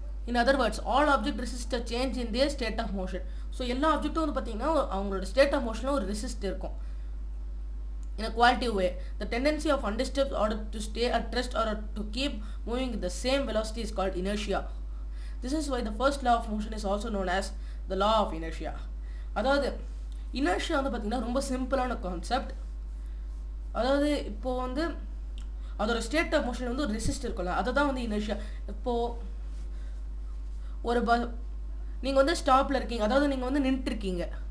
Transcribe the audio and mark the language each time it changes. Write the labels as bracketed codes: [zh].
[en] In other words all object resist a change in their state of motion. [ta] So எல்லா ஆப்ஜெக்ட்டும் வந்து பார்த்திங்கன்னா அவங்களோட state of மோஷனில் ஒரு ரெசிஸ்ட் இருக்கும். [en] In a qualitative way, the tendency of undisturbed order to stay at rest or to keep moving with the same velocity is called inertia. This is why the first law of motion is also known as the law of inertia. [ta] அதாவது inertia வந்து பார்த்திங்கன்னா ரொம்ப சிம்பிளான concept. அதாவது இப்போது வந்து அதோட state of motion வந்து ஒரு ரெசிஸ்ட் இருக்கும்ல, அதை தான் வந்து இனர்ஷியா. இப்போது ஒரு நீங்கள் வந்து ஸ்டாப்பில் இருக்கீங்க, அதாவது நீங்கள் வந்து நின்றுருக்கீங்க.